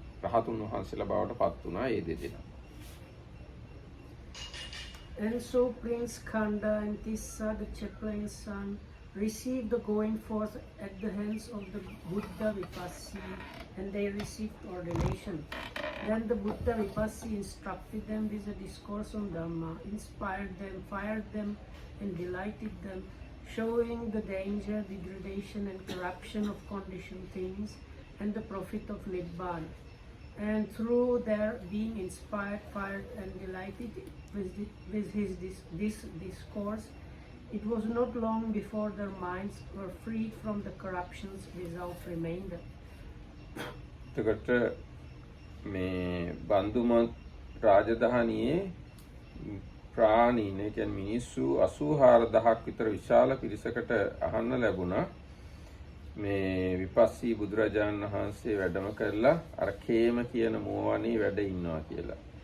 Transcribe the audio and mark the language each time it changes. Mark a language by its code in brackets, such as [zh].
[si] රහතුන් වහන්සේලා බවට පත් වුණා ඒ දෙදෙනා. [en] And so Prince Khanda and Tissa, the chaplain's son, received the going forth at the hands of the Buddha Vipassi, and they received ordination. Then the Buddha Vipassi instructed them with a discourse on Dhamma, inspired them, fired them, and delighted them, showing the danger, degradation, and corruption of conditioned things, and the profit of Nibbana. And through their being inspired, fired, and delighted with this discourse, it was not long before their minds were freed from the corruptions without remainder. [si] එතකොට මේ බන්දුම රාජධානියේ ප්‍රාණීන් ඒ කියන්නේ මිනිස්සු 84000ක් විතර විශාල පිරිසකට අහන්න ලැබුණා මේ විපස්සී බුදුරජාණන් වහන්සේ වැඩම කරලා අර කේම කියන මුවවනේ වැඩ ඉන්නවා කියලා.